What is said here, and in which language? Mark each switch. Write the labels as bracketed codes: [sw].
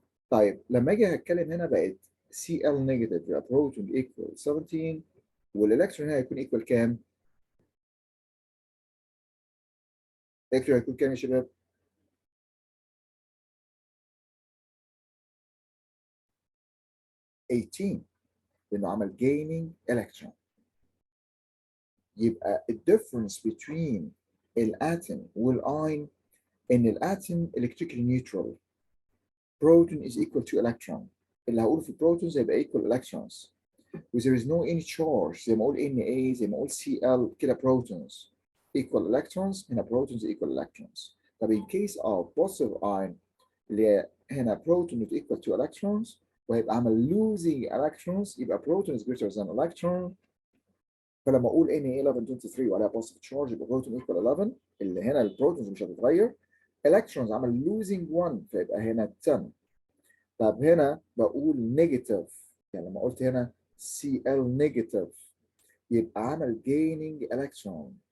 [ar] طيب لما اجي هتكلم هنا بقت Cl negative يبقى بروتون equal 17 والالكترون هنا هيكون equal كام؟ الالكترون هيكون كام يا شباب؟ 18 لانه عمل gaining electron. يبقى الديفرنس between الاتوم والاين ان الاتوم [en] electrically neutral. proton is equal to electron. [ar] اللي هقوله في البروتونز هيبقى equal electrons. و [en] there is no any charge [ar] زي ما اقول Na زي ما اقول Cl كده [en] protons equal electrons. هنا protons equal electrons. طب in case of positive ion اللي هنا proton is equal to electrons [ar] وهيبقى عمل [en] losing electrons يبقى proton is greater than electron. [ar] فلما اقول Na 1123 وعليها positive charge يبقى proton equal 11 اللي هنا البروتونز مش هتتغير. electrons عمل losing 1 فيبقى هنا 10. طب هنا بقول نيجاتيف يعني لما قلت هنا Cl نيجاتيف يبقى عمل gaining electron.